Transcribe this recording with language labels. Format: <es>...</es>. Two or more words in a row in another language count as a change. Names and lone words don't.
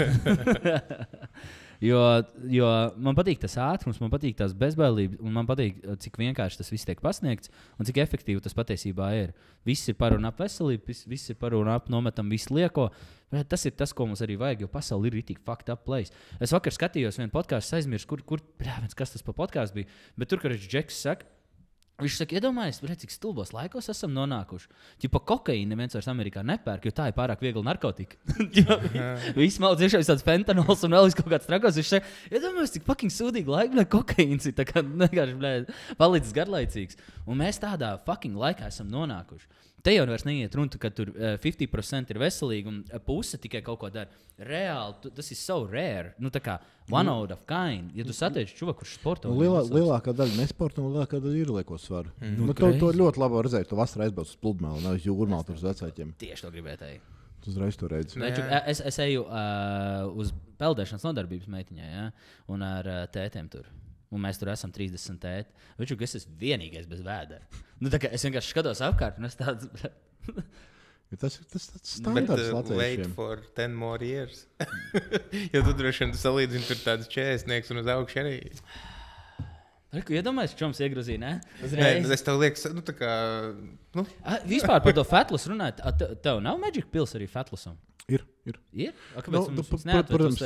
<lv>jo man patīk tas ātrums, man patīk tās bezbailības, un man patīk, cik vienkārši tas viss tiek pasniegts un cik efektīvi tas patiesībā ir. Viss ir par un ap veselību, viss ir par un ap nometam visu lieko. Bet tas ir tas, ko mums arī vajag, jo pasaule ir ritīgi</lv> <en>fucked up place.</en> <lv>Es vakar skatījos vienu podkāstu, aizmirsu, kas tas pa podkāstu bija, bet tur, kad Džeks saka, viņš saka, iedomājies, cik stulbos laikos esam nonākuši. Pa kokaīnu neviens vairs Amerikā nepērk, jo tā ir pārāk viegla narkotika. Viss malds iešaujas tāds fentanols un vēl kaut kāds trakos. Viņš saka, iedomājies, cik fucking sūdīgi laiki, kokaīns ir tā kā vienkārši palicis garlaicīgs. Un mēs tādā fucking laikā esam nonākuši. Te jau vairs neiet runa, ka tur 50% ir veselīgi un puse tikai kaut ko dara. Reāli, tas ir</lv> <en>so rare.</en> <lv>Tā kā</lv> <en>one out of kind.</en> <lv>Ja tu satiec čuvaku, kurš sporto. Lielākā daļa nesporta un lielākā daļa ir lieko svaru. To ļoti labi redzēt. Tu vasarā aizbrauc uz pludmali, nevis jūrmāli tur uz vecākiem. Tieši to gribēju teikt. Tu uzreiz to redzi. Es eju uz peldēšanas nodarbības meitiņai, ja? Un ar tētiem tur. Un mēs tur esam 30 tēti. Viņš ir esmu vienīgais bez vēdera. Es vienkārši skatos apkārt, un es tāds... Tas standarts latviešiem.</lv> <en>Wait for 10 more years.</en> <lv>Ja tu droši vien salīdzini tur tādus 40 un uz augšu arī. Iedomājies, čoms iegrozīja, ne? Nē, es tev liekas, tā kā... Vispār par to Fatlas runāt. Tev nav Magic Pills arī Fatlasam? Ir. Protams,</lv>